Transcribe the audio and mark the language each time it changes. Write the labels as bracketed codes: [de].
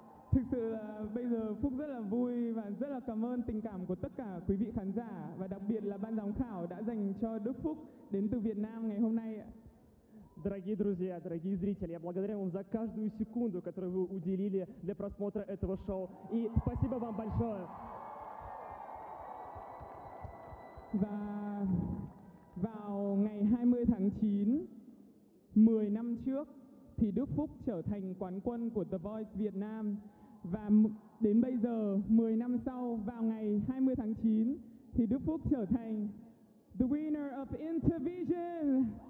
[vi] Thực sự là bây giờ Phúc rất là vui và rất là cảm ơn tình cảm của tất cả quý vị khán giả và đặc biệt là ban giám khảo đã dành cho Đức Phúc đến từ Việt Nam ngày hôm nay. [ru] Дорогие друзья, дорогие зрители, я благодарю вам за каждую секунду, которую вы уделили для просмотра этого шоу. И спасибо вам большое. [vi] Và vào ngày 20 tháng 9, 10 năm trước, thì Đức Phúc trở thành quán quân của The Voice Việt Nam. Và đến bây giờ, 10 năm sau, vào ngày 20 tháng 9, thì Đức Phúc trở thành [en] The Winner of Intervision.